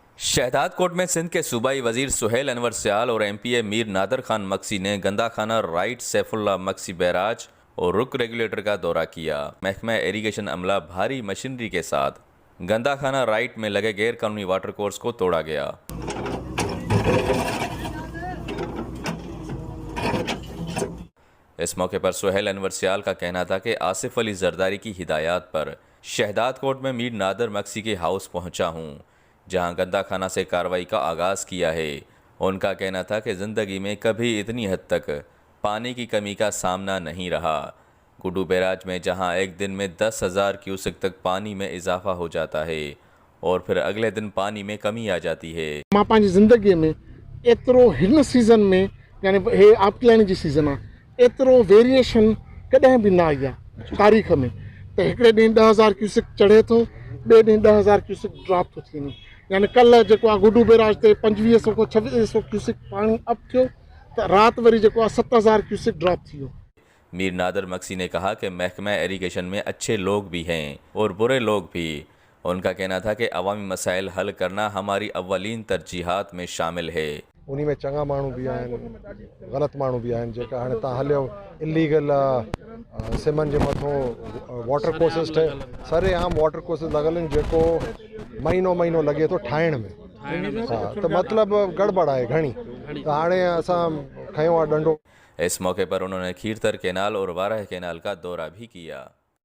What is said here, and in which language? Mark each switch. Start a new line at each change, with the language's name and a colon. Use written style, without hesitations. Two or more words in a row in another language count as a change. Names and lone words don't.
Urdu: شہداد کوٹ میں سندھ کے صوبائی وزیر سہیل انور سیال اور ایم پی اے میر نادر خان مگسی نے گندا خانہ رائٹ سیف اللہ مگسی بیراج اور رک ریگولیٹر کا دورہ کیا. محکمہ اریگیشن عملہ بھاری مشینری کے ساتھ گندا خانہ رائٹ میں لگے غیر قانونی
English: water course
Urdu: کو توڑا گیا. اس موقع پر سہیل انور سیال کا کہنا تھا کہ آصف علی زرداری کی ہدایت پر شہداد کوٹ میں میر نادر مگسی کے ہاؤس پہنچا ہوں، جہاں گندا خانہ سے کارروائی کا آغاز کیا ہے. انکا کہنا تھا کہ زندگی میں کبھی اتنی حد تک پانی کی کمی کا سامنا نہیں رہا. گڈو بیراج میں جہاں ایک دن میں 10,000 کیوسک تک پانی میں اضافہ ہو جاتا ہے اور پھر اگلے دن پانی میں کمی آ جاتی ہے.
Sindhi: मां पंहिंजी ज़िंदगी में एतिरो हिन सीज़न में यानी हे आपलाइण जी सीज़न आहे, एतिरो वेरिएशन कॾहिं बि न आई आहे तारीख़ में। त हिकिड़े ॾींहुं 10,000 क्यूसेक चढ़े थो, ॿिए ॾींहुं 10,000 क्यूसेक ड्रॉप थो थी वञे। यानी कल्ह जेको आहे गुड्डू बैराज ते 2500 खां 2600 क्यूसेक पाणी अप थियो, त राति वरी जेको आहे 7,000 क्यूसेक ड्रॉप थी वियो।
Urdu: میر نادر مگسی نے کہا کہ محکمہ اریگیشن میں اچھے لوگ بھی ہیں اور برے لوگ بھی. انکا کہنا تھا کہ عوامی مسائل حل کرنا ہماری اولین ترجیحات میں شامل ہے.
Sindhi: उन्हीं में चंगा माण्हू भी आहिनि, ग़लति माण्हू भी आहिनि जेका हाणे तव्हां हलियो इलीगल सिमन जे मथां
English: water courses
Sindhi: ठहे, सरेआम
English: water courses
Sindhi: लॻल आहिनि जेको महीनो लॻे थो ठाहिण में। हा, त मतिलबु गड़बड़ आहे घणी, त हाणे असां खयो आहे डंडो।
Urdu: اس موقع پر انہوں نے کھیرتھر کینال اور واراہ کینال کا دورہ بھی کیا.